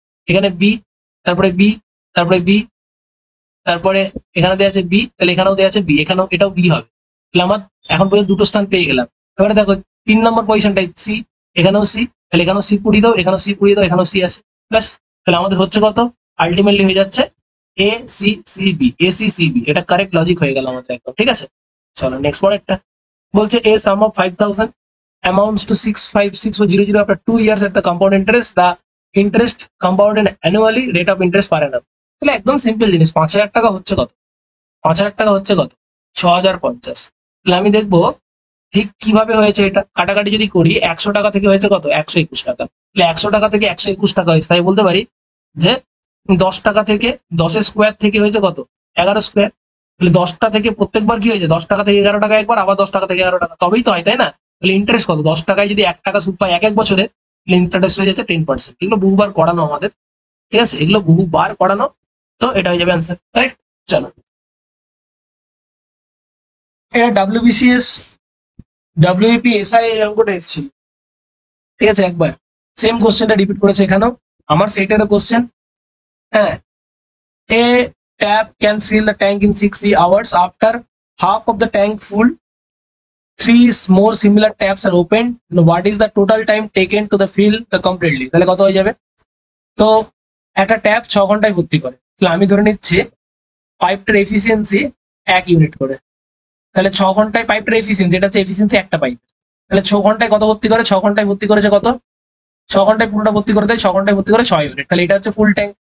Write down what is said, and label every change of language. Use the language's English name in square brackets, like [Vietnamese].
[Bangla] এখানে বি, তারপরে বি, তারপরে বি, তারপরে এখানে দেওয়া আছে বি, তাহলে এখানেও দেওয়া আছে বি, এখানেও এটাও বি হবে। তাহলে আমার এখন পর্যন্ত দুটো স্থান পেয়ে গেলাম। এবারে দেখো 3 নম্বর পজিশনটাই সি, এখানেও সি, তাহলে এখানেও সি পুড়িয়ে দাও, এখানেও সি পুড়িয়ে দাও, এখানেও সি আছে, ব্যাস। তাহলে আমাদের হচ্ছে কত? আলটিমেটলি হয়ে যাচ্ছে A C C B, A C C B. এটা কারেক্ট লজিক হয়ে গেল আমাদের একদম, ঠিক আছে। চলো নেক্সট পরেরটা বলছে [English] A sum of 5,000 amounts to 656,000 after 2 years at the compound interest. The interest compounded annually, rate of interest per annum. [Bangla] তাহলে একদম সিম্পল জিনিস, 5,000 টাকা হচ্ছে কত? 5,000 টাকা হচ্ছে কত? 6,050। তাহলে আমি দেখবো ঠিক কিভাবে হয়েছে এটা। কাটাকাটি যদি করি, 100 টাকা থেকে হয়েছে কত? 121 টাকা। তাহলে 100 টাকা থেকে 121 টাকা হয়েছে, তাই বলতে পারি যে 10 টাকা থেকে 10 স্কোয়ার থেকে হয়েছে কত? 11 স্কোয়ার। তাহলে 10টা থেকে প্রত্যেকবার কি হয়েছে? 10 টাকা থেকে 11 টাকা একবার, আবার 10 টাকা থেকে 11 টাকা, তবেই তো হয়, তাই না? তাহলে ইন্টারেস্ট কত? 10 টাকায় যদি 1 টাকা সুদ পাই এক এক বছরে, তাহলে ইন্টারেস্ট হয়ে যাচ্ছে 10%। এগুলো বহুবার করানো আমাদের, ঠিক আছে, এগুলো বহুবার করানো। তো এটা হয়ে যাবে অ্যান্সার, রাইট। চলো, এটা ডাব্লিউবিসিএস, ডাব্লিউপি, এসআই অঙ্কটা এসেছিল, ঠিক আছে, একবার সেম কোশ্চেনটা রিপিট করেছে এখানেও, আমার সেটারও কোশ্চেন। [English] হ্যাঁ, a tap can fill the tank in 60 hours. After half of the tank full, three more similar taps are opened. Now, what is the total time taken to the fill the completely? [Bangla] তাহলে কত হয়ে যাবে? তো একটা tap 6 ঘন্টায় ভর্তি করে, তাহলে আমি ধরে নিচ্ছি পাইপটার এফিসিয়েন্সি 1 ইউনিট করে। তাহলে 6 ঘন্টায় পাইপটার এফিসিয়েন্সি, এটা হচ্ছে এফিসিয়েন্সি একটা পাইপ, তাহলে 6 ঘন্টায় কত ভর্তি করে? 6 ঘন্টায় ভর্তি করেছে কত? 6 ঘন্টায় পুরোটা ভর্তি করে দেয়, 6 ঘন্টায় ভর্তি করে 6 ইউনিট, তাহলে এটা হচ্ছে ফুল ট্যাঙ্ক।